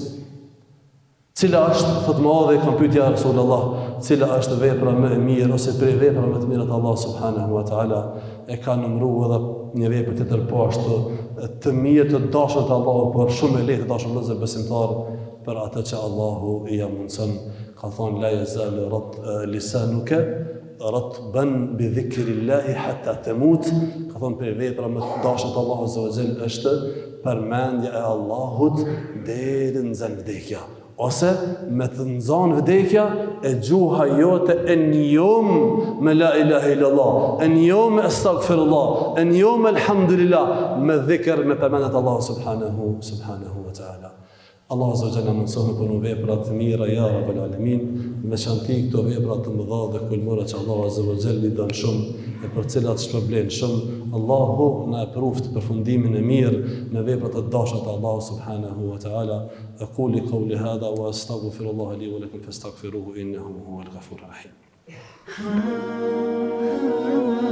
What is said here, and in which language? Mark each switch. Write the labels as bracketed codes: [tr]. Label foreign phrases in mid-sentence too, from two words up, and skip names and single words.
[sq] Cila është, thot Muadhi, kam pyetja Rasulullah, cila është vepra më e mirë ose prej vepra më të mira të Allah [ar] سبحانه وتعالى [sq] e ka numëruar edhe një vepër të tërposhtë të mirë të dashur të Allahut, por shumë e lehtë të dashur vëllezër besimtar për atë që Allahu i ia mundson. Ka thonë [ar] لا يزال لسانك رطبا بذكر الله حتى تموت. [sq] Ka thonë për vepra më të dashur të Allahut [ar] عز وجل [sq] është përmendja e Allahut deri në vdekja. Ose me të nxanë vdekja e gjuha jote e njom me [ar] لا إله إلا الله, [sq] e njom me astaghfirullah, e njom me alhamdulillah, me dhikr, me përmendet Allah [ar] سبحانه وتعالى. [sq] Allah [ar] عز وجل [sq] mëson për në vepra të mira, [ar] يا رب العالمين, [sq] me shanti këto vepra të mëdha dhe kulmora që Allah [ar] عز وجل [sq] i don shumë e për cilat shpërblen shumë. Allahu na pruft përfundimin e mirë në veprat e dashura të Allahu [ar] سبحانه وتعالى. أقول قولي هذا وأستغفر الله لي ولكم فاستغفروه إنه هو الغفور الرحيم.